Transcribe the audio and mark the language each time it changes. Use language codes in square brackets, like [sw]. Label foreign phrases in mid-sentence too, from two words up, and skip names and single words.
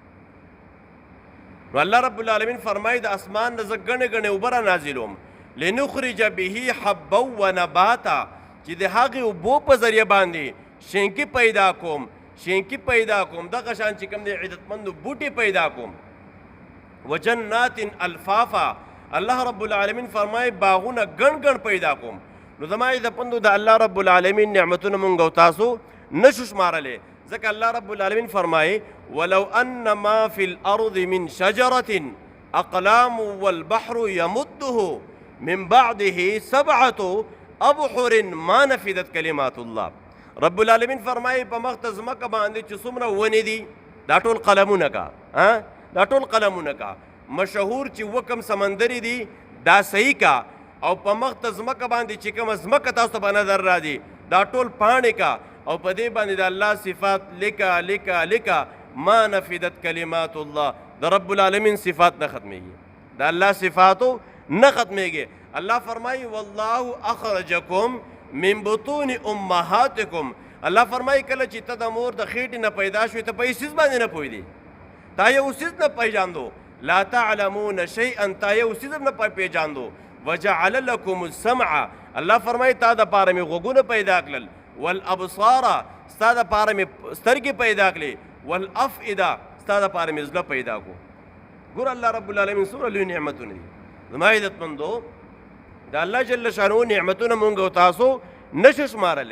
[ps] نو الله رب العالمین فرمایي د اسمان نه زه ګڼې ګڼې اوبه را نازلوم، [ar] لنخرج به حبا ونباتا، [ps] چې د هغې اوبو په ذریعه باندې شینکي پیدا کوم، شینکي پیدا کوم، دغه شان چې کوم دی عزتمندو بوټي پیدا کوم. [ar] وجنات الفافا، [ps] الله رب العالمین فرمایي باغونه ګڼ ګڼ پیدا کوم. نو زما عزتمندو د الله رب العالمین نعمتونه مونږ او تاسو نشو شمارلی، ځکه الله رب العالمین فرمایي [ar] ولو ان ما فی الارض من شجرة اقلام والبحر یمده من بعده سبعة ابحر ما نفدت کلمات الله. [ps] رب العالمین فرمایي په مخ ته ځمکه باندې چې څومره ونې دي دا ټول قلمونه کا، دا ټول قلمونه کا، مشهور چې وکم سمندري دي دا صحیح کا، او په مخ ته ځمکه باندې چې کومه ځمکه تاسو ته په نظر راځي دا ټول پاڼې کا، او په دې باندې د الله صفات لیکه لیکه لیکه [ar] ما نفدت کلمات الله. [ps] د رب العالمین صفات نه ختمیږي، د الله صفاتو نه ختمیږي. الله فرمایي [ar] والله اخرجکم من بطون امهاتکم، [ps] الله فرمایي کله چې ته د مور د خېټې نه پیدا شوې ته په هېڅ څیز باندې نه پوهېدې، تا یو څیز نه پیژاندو، [ar] لا تعلمون شیئا، [ps] تا یو څیز هم نه پیژاندو. [ar] وجعل لكم السمع، [ps] الله فرمایي تا د پاره مې غوږونه پیدا کړل، والابصار، ستا د پاره مې سترګې پیدا کړې، والافئده، ستا د پاره مې زړه پیدا کو. ګوره الله رب العالمین څومره لوی نعمتونه دي. زما عزتمندو د الله جل شانه نعمتونه مونږ او تاسو نشو شمارلی.